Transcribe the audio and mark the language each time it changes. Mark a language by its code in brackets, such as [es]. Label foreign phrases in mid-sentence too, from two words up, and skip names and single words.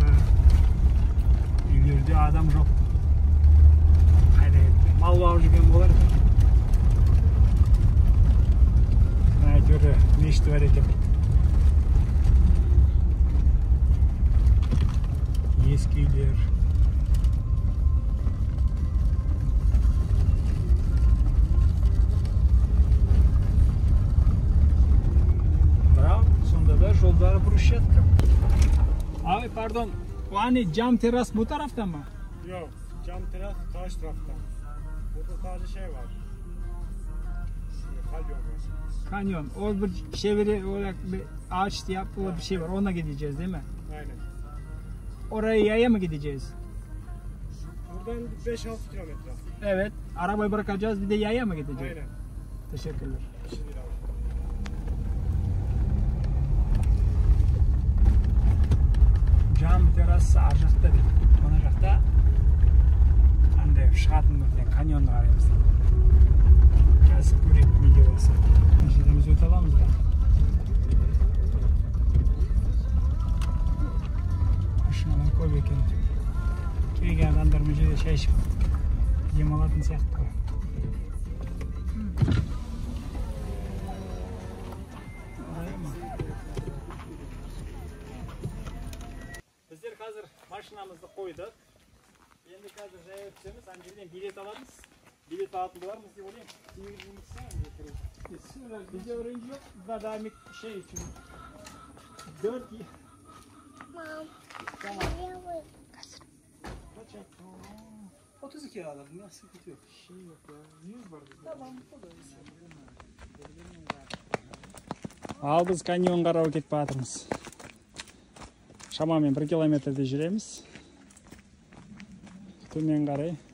[kk] Үйлерде адам жоқ. Қайда кетті? Мал бағып жүрген болар. Әйтеуір мешіті бар екен. Eski үйлер. [tr] Bravo, sonunda da [kk] жолдары брусчатка. [tr] Abi pardon, o cam teras bu tarafta mı? Yok, cam teras karşı tarafta. Burada sadece şey var. Kanyon var. Kanyon. O bir çeviri olarak bir ağaç yapılı bir şey var. Ona gideceğiz değil mi? Aynen. Oraya yaya mı gideceğiz? Buradan 5-6 kilometre. Evet. Arabayı bırakacağız, bir de yaya mı gideceğiz? Aynen. Teşekkürler. Cam terası [kk] ar жақта дейді. Мына жақта қандай шығатын бірден каньонды қараймыз. Қазір көрейік неге болса. Мына жерден біз өте аламыз ба? Машиналар көп екен. Келген адамдар мына жерде шай ішіп демалатын сияқты ғой. Біздер қазір машинамызды қойдық. Енді қазір жаяу түсеміз, ана жерден билет аламыз. Билет алатын болармыз деп ойлаймын. [tr] Bizde öğrenci yok. Daha şey için. 4 yıl. Tamam. Kaç yaptın? 32 aldım ya, sıkıntı yok. Şey yok ya, 100 var bizde. Tamam, o da [kk] Ал біз каньон қарауға кетіп жатырмыз. Шамамен 1 километрде жүреміз. Төмен қарай.